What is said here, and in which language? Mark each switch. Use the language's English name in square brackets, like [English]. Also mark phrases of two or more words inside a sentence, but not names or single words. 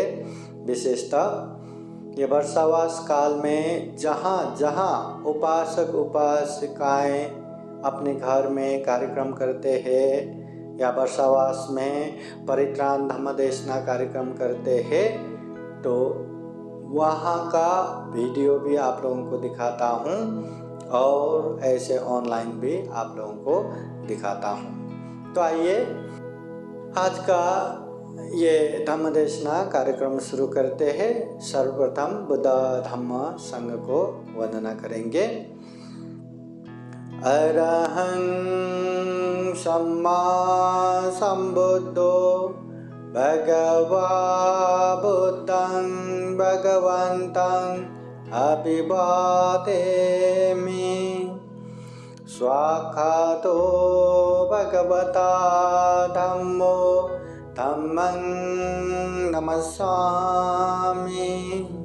[Hindi] विशेषतः ये वर्षावास काल में जहाँ जहाँ उपासक उपासिकाएं अपने घर में कार्यक्रम करते हैं या वर्षावास में परित्राण धम्म देशना कार्यक्रम करते हैं, तो वहाँ का वीडियो भी आप लोगों को दिखाता हूँ और ऐसे ऑनलाइन भी आप लोगों को दिखाता हूँ। तो आइए आज का ये धम्म देशना कार्यक्रम शुरू करते हैं। सर्वप्रथम बुद्ध धम्म संघ को वंदना करेंगे। [Pali] अरहं सम्मा सम्बुद्धो भगवा बुद्धं भगवन्तं अभिवादेमि। स्वाखातो भगवता धम्मो धम्मं नमस्सामि।